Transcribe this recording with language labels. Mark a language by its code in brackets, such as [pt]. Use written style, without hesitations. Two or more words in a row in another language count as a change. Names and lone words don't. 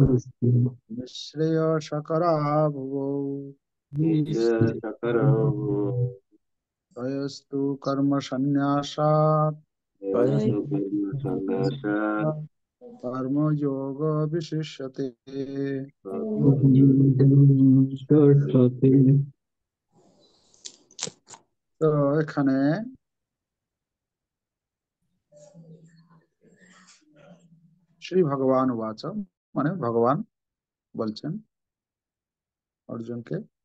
[sa] निःश्रेयसकरावुभौ निःश्रेयसकरः। तयस्तु कर्मसन्न्यासात् यस्तु कर्मसन्न्यासात् कर्मयोग विशिष्यते। [bn] তো এখানে [sa] শ্রী ভগবান উবাচ [bn] মানে ভগবান বলছেন অর্জুনকে।